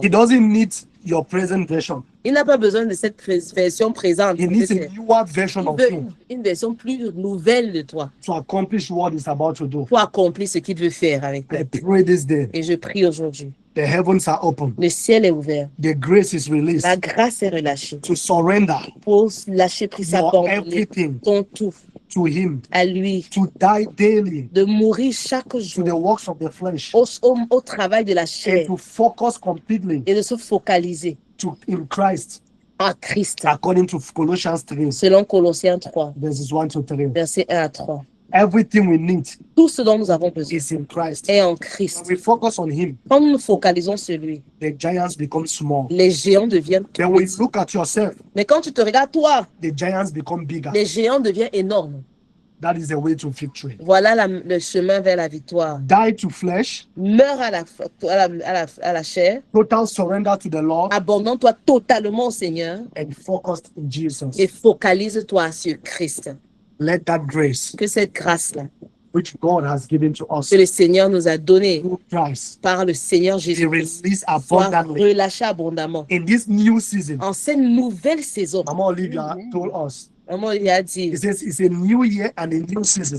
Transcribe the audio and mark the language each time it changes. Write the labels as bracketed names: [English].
[English] He doesn't need your present version. [French] Il n'a pas besoin de cette version présente. [English] He needs a newer version of you. [French] Une version plus nouvelle de toi. [English] To accomplish what he's about to do. [French] Pour accomplir ce qu'il veut faire avec toi. [English] I pray this day. [French] Et je prie aujourd'hui. [English] The heavens are open. [French] Le ciel est ouvert. [English] The grace is released. [French] La grâce est relâchée. [English] To surrender. [French] Pour lâcher prise à ton tout. [English] To him. [French] À lui. [English] To die daily. [French] De mourir chaque jour. [English] To the works of the flesh. [French] Au travail de la chair. [English] And to focus completely. [French] Et de se focaliser. [English] In Christ. [French] en Christ. [English] According to Colossians 3, [French] Selon Colossiens 3, [English] verses 1 to 3. [French] versets 1 à 3. [English] Everything we need [French] Tout ce dont nous avons besoin [English] is in Christ. [French] est en Christ. [English] When we focus on Him, [French] Quand nous nous focalisons sur lui, [English] the giants become small. [French] les géants deviennent [English] Then [French] tout [English] when you [French] petits. [English] look at yourself, [French] Mais quand tu te regardes toi, [English] the giants become bigger. [French] les géants deviennent énormes. [English] That is the way to victory. [French] Voilà le chemin vers la victoire. [English] Die to flesh, [French] Meurs à la chair, [English] total surrender to the Lord, [French] abandonne-toi totalement au Seigneur [English] and focused in Jesus. [French] et focalise-toi sur Christ. [English] Let that grace, [French] Que cette grâce-là, [English] which God has given to us [French] que le Seigneur nous a donnée [English] through Christ, [French] par le Seigneur [English] be [French] Jésus-Christ, [English] released [French] soit [English] abundantly [French] relâchée abondamment. [English] in this new season. [French] En cette nouvelle saison, [English] Mama Olivia told us, [French] maman il a dit, [English] it says it's a new year and a new season.